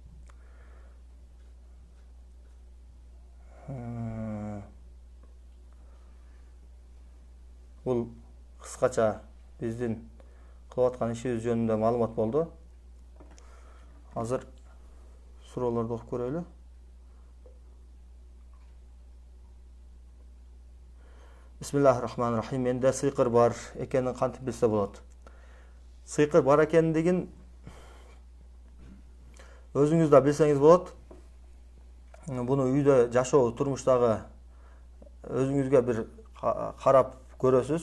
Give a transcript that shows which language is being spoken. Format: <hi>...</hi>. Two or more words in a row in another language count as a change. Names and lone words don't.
<ky>Бул кыскача биздин кылып аткан ишибиз жөнүндө маалымат болду. Азыр суроолорду окуп көрөлү.</ky> <ar>بسم الله الرحمن الرحيم.</ar> <ky>Менде сыйкыр бар экенин кантип билсе болот? Сыйкыр бар экендигин өзүңүз да билсеңиз болот. Буну үйдө жашоо, турмуштагы өзүңүзгө бир карап көрөсүз.</ky>